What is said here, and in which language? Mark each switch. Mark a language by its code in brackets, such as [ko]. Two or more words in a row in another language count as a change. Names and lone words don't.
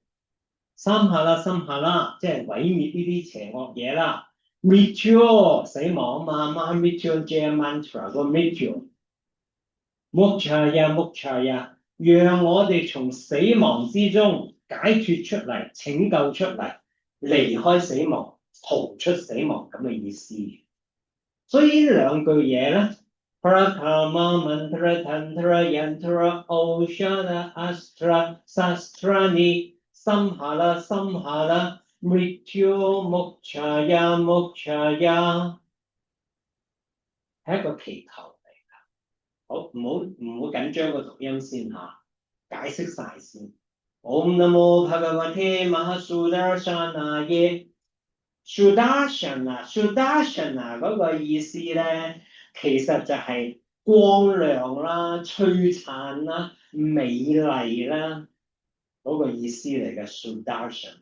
[yue] 心下啦，即係毀滅呢啲邪惡嘢啦。Mrityu 死亡啊嘛 ， [sa] मृत्यु जय मन्त्र [yue] 個 [sa] मृत्यु मोक्ष, [yue] 讓我哋從死亡之中解脫出嚟，拯救出嚟，離開死亡，逃出死亡咁嘅意思。所以呢兩句嘢咧 [sa] प्रकाम मन्त्र तन्त्र यन्त्र औषन अस्त्र शस्त्राणि संहल संहल मृत्यु मोक्षय मोक्षय [yue] 係一個祈求嚟㗎。好，唔好緊張個讀音先嚇，解釋晒先。 [sa] ॐ नमो भगवते महासुदर्शनाये सुदर्शन [yue] 嗰個意思咧，其實就係光亮啦、璀璨啦、美麗啦嗰個意思嚟嘅 Sudarshana。